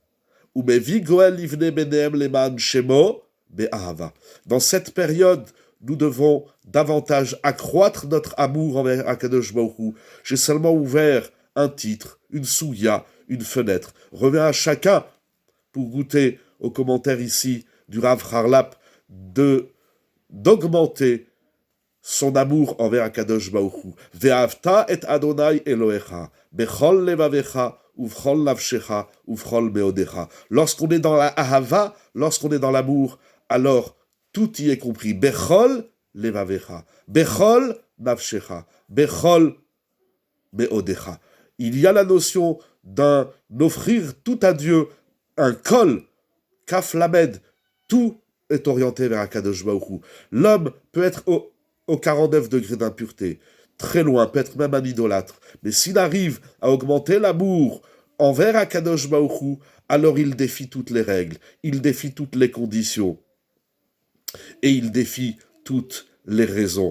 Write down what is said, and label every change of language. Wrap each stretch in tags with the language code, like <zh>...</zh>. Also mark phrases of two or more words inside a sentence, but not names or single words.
<fr>Dans cette période, nous devons davantage accroître notre amour envers</fr> <he>הקדוש ברוך הוא.</he> <fr>J'ai seulement ouvert un titre, une souya, une fenêtre. Reviens à chacun, pour goûter aux commentaires ici du Rav Harlap, d'augmenter son amour envers</fr> <he>הקדוש ברוך הוא. ואהבת את אדוני אלהיך, בכל לבבך, ובכל נפשך, ובכל מאדך.</he> <fr>Lorsqu'on est dans la ahava, lorsqu'on est dans l'amour, alors tout y est compris.</fr> <he>בכל לבבך, בכל נפשך, בכל מאדך.</he> <fr>Il y a la notion d'offrir tout à Dieu, un kol,</fr> <he>כף למד,</he> <fr>tout est orienté vers</fr> <he>הקדוש ברוך הוא.</he> <fr>L'homme peut être au 49 degrés d'impureté, très loin, peut être même un idolâtre, mais s'il arrive à augmenter l'amour envers</fr> <he>הקדוש ברוך הוא,</he> <fr>alors il défie toutes les règles, il défie toutes les conditions, et il défie toutes les raisons.</fr>